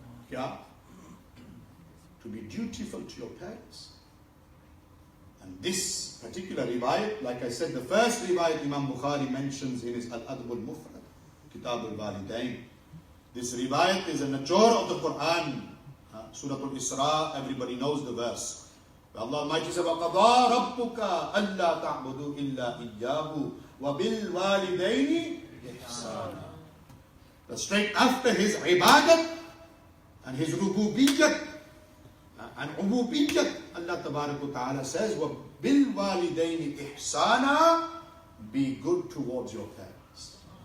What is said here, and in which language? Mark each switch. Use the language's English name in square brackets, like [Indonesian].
[English] Yeah? To be dutiful to your parents. And this particular riwayat, like I said, the first riwayat Imam Bukhari mentions in his Al-Adab al-Mufrad, Kitab al-Walidain. This riwayat is a nachor of the Quran. Surah Al-Isra, everybody knows the verse. Allah Almighty says, [Arabic] وَقَضَى رَبُّكَ أَلَّا تَعْبُدُوا إِلَّا إِيَّاهُ وَبِالْوَالِدَيْنِ إِحْسَانًا. [English] But straight after his ibadat and his rububiyyat and ububiyyat, Allah Tabarak wa Ta'ala says, [Arabic] وَبِالْوَالِدَيْنِ إِحْسَانًا, [English] be good towards your parents.